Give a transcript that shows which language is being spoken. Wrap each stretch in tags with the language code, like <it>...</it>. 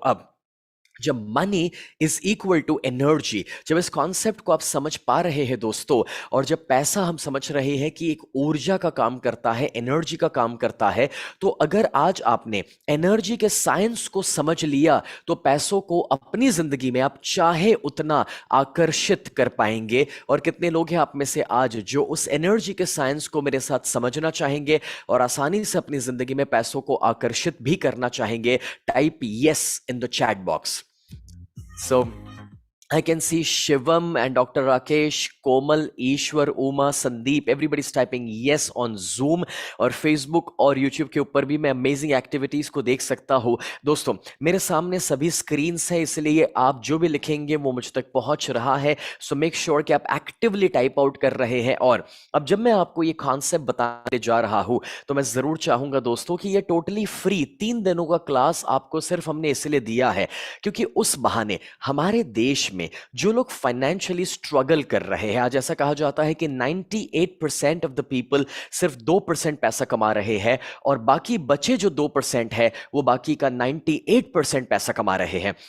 <hi>अब जब money is equal to energy, जब इस कॉन्सेप्ट को आप समझ पा रहे हैं दोस्तों, और जब पैसा हम समझ रहे हैं कि एक ऊर्जा का काम करता है, एनर्जी का काम करता है, तो अगर आज आपने एनर्जी के साइंस को समझ लिया तो पैसों को अपनी जिंदगी में आप चाहे उतना आकर्षित कर पाएंगे। और कितने लोग हैं आप में से आज जो उस एनर्जी के साइंस को मेरे साथ समझना चाहेंगे और आसानी से अपनी जिंदगी में पैसों को आकर्षित भी करना चाहेंगे?</hi> <en>Type yes in the chat box. So I can see Shivam and Dr. Rakesh, Komal, Ishwar, Uma, Sandeep. Everybody's typing yes on Zoom</en> <hi>और Facebook और YouTube के ऊपर भी मैं अमेजिंग एक्टिविटीज को देख सकता हूँ। दोस्तों मेरे सामने सभी स्क्रीन्स हैं, इसलिए आप जो भी लिखेंगे वो मुझ तक पहुंच रहा है। सो मेक श्योर कि आप एक्टिवली टाइप आउट कर रहे हैं। और अब जब मैं आपको ये कॉन्सेप्ट बताने जा रहा हूँ तो मैं जरूर चाहूंगा दोस्तों कि ये टोटली फ्री 3 दिनों का क्लास आपको सिर्फ हमने इसलिए दिया है क्योंकि उस बहाने हमारे देश में जो लोग फाइनेंशियली स्ट्रगल कर रहे हैं, आज ऐसा कहा जाता है कि 98% ऑफ द पीपल सिर्फ 2% पैसा कमा रहे हैं और बाकी बचे जो 2% है वो बाकी का 98% पैसा कमा रहे हैं।</hi>